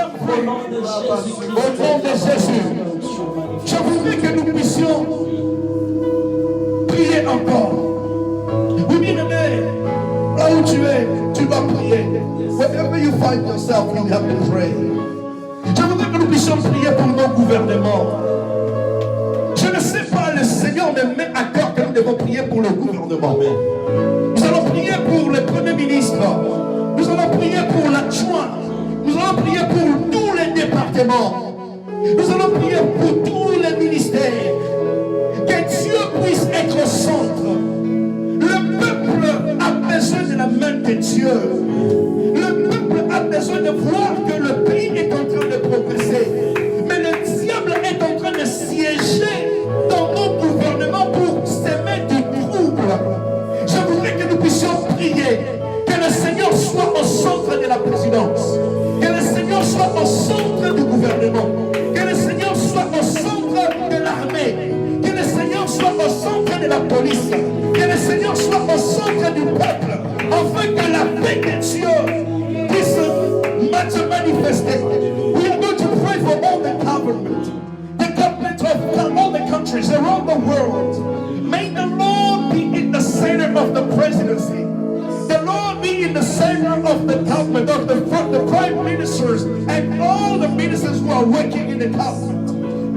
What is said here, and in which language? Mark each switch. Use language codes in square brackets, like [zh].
[fr] Au nom de Jésus, je voudrais que nous puissions prier encore. Oui, bien-aimé, là où tu es, tu vas prier. [en] Wherever you find yourself, you have to pray. [fr] Je voudrais que nous puissions prier pour nos gouvernements. Je ne sais pas, le Seigneur me met à cœur que nous devons prier pour le gouvernement. Nous allons prier pour le Premier ministre. Nous allons prier pour l'adjoint. Nous allons prier pour tous les départements. Nous allons prier pour tous les ministères. Que Dieu puisse être au centre. Le peuple a Dieu. Le peuple a besoin de voir que le pays est en train de progresser. Mais le diable est en train de siéger dans nos gouvernements pour semer du trouble. Je voudrais que nous puissions prier. Que le Seigneur soit au centre de la présidence. Que le Seigneur soit au centre du gouvernement. Que le Seigneur soit au centre de l'armée. Que le Seigneur soit au centre de la police. Que le Seigneur soit au centre du peuple. Afin que la paix de Dieu puisse se manifester. [en] We are going to pray for all the government of all the countries around the world. May the Lord be in the center of the presidency. The Lord be in the center of the government, of the prime ministers and all the ministers who are working in the government.